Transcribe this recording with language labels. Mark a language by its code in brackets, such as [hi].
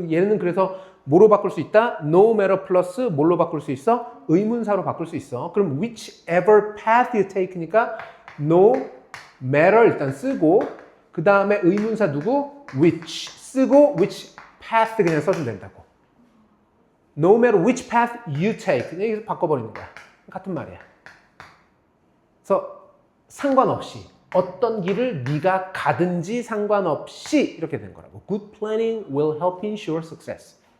[ko] 얘는 그래서 뭐로 바꿀 수 있다? [en] no matter [ko] 플러스 뭘로 바꿀 수 있어? 의문사로 바꿀 수 있어. 그럼 [en] whichever path you take [ko] 니까 no matter 일단 쓰고 그 다음에 의문사 누구? which 쓰고 which path 그냥 써주면 된다고. [en] No matter which path you take [ko] 그냥 여기서 바꿔버리는 거야. 같은 말이야. 그래서 상관없이 어떤 길을 네가 가든지 상관없이 이렇게 된 거라고. [en] Good planning will help ensure success.